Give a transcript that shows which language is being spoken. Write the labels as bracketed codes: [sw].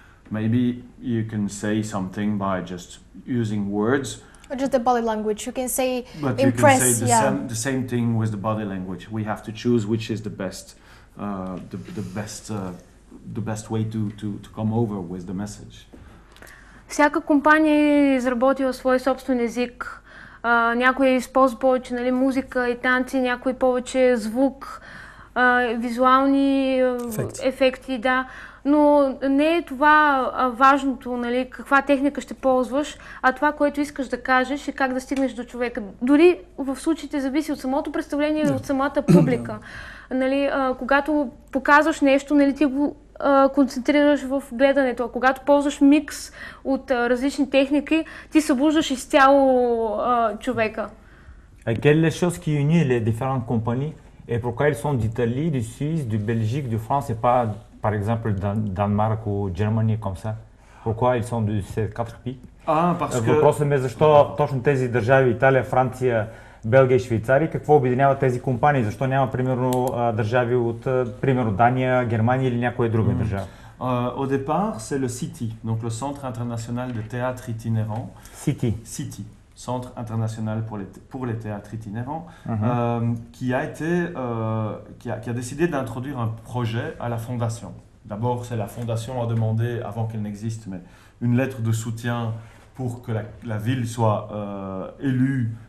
[en] Maybe you can say something by just using words. Or just the body language. You can say But impress, you can say the same thing with the body language. We have to choose which is the best, the best way to come over with the message. [bg] Всяка компания е изработила свой собствен език. Някой използва повече, нали, музика и танци, някой повече звук, визуални ефекти, да. Но не е това важното, нали, каква техника ще ползваш, а това, което искаш да кажеш и как да стигнеш до човека. Дори в случаите зависи от самото представление или от самата публика. Нали, когато показваш нещо, нали, ти го концентрираш в гледането. А когато ползваш микс от различни техники, ти събуждаш изцяло човека. [fr] Quelle est la chose qui unit les différentes compagnies et pourquoi ils sont d'Italie, de Suisse, de Belgique, de France et pas par exemple Danemark ou Germany comme ça? Pourquoi ils sont de ces quatre pays? Parce que... [bg] Въпросът ми е защо точно тези държави, Италия, Франция, Белгия и Швейцария, какво обединява тези компании? Защо няма, примерно, държави от, примерно, Дания, Германия или някоя друга държава? [fr] Au départ, c'est le CITI, donc le Centre international de théâtre itinérant. CITI, Centre international pour les théâtres itinérants, qui a décidé d'introduire un projet à la fondation. D'abord, c'est la fondation a demandé, avant qu'elle n'existe, mais une lettre de soutien pour que la ville soit élue